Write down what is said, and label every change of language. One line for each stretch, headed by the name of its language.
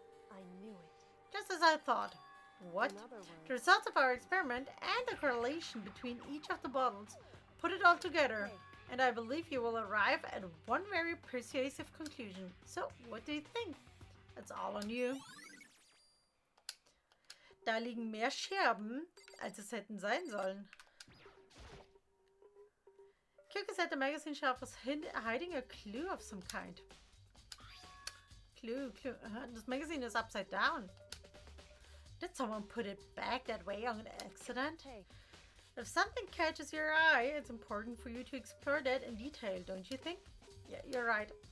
English: I knew it. Just as I thought. What? In other words, The results of our experiment and the correlation between each of the bottles, put it all together, and I believe you will arrive at one very persuasive conclusion. So, what do you think? It's all on you.
German: Da liegen mehr Scherben, als es hätten sein sollen.
English: Kyoko said the magazine shelf was hiding a clue of some kind. Clue. This magazine is upside down. Did someone put it back that way on accident? Hey, If something catches your eye, it's important for you to explore that in detail, don't you think? Yeah, you're right.